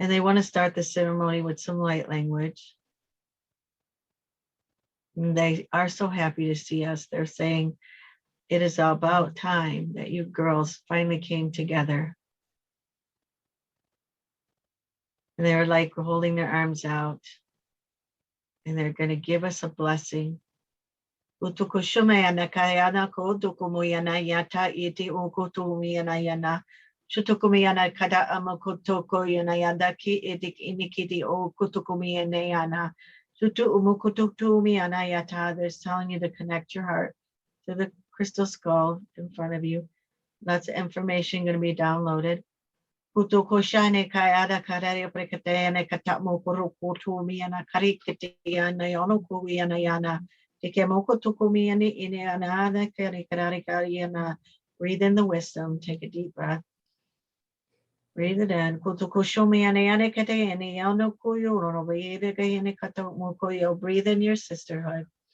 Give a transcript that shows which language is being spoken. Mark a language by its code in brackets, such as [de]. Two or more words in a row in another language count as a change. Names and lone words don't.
[en] And they want to start the ceremony with some light language. And they are so happy to see us. They're saying, it is about time that you girls finally came together. And they're like holding their arms out. And they're going to give us a blessing. Utukushumayana kayana ko tukumuyana yata iti ukutumiyana yana. Shutukumiyana kada amakotoko yana yandaki edik inikiti o kutukumiyana yana. Shutu umukutumiyana yata. They're telling you to connect your heart to the crystal skull in front of you. Lots of information going to be downloaded. Kutukoshane kayada karari prekatayana katamu kurukutumiyana karikitiyana yonukumiyana yana. Breathe in the wisdom. Take a deep breath. Breathe it in. Breathe in your sisterhood.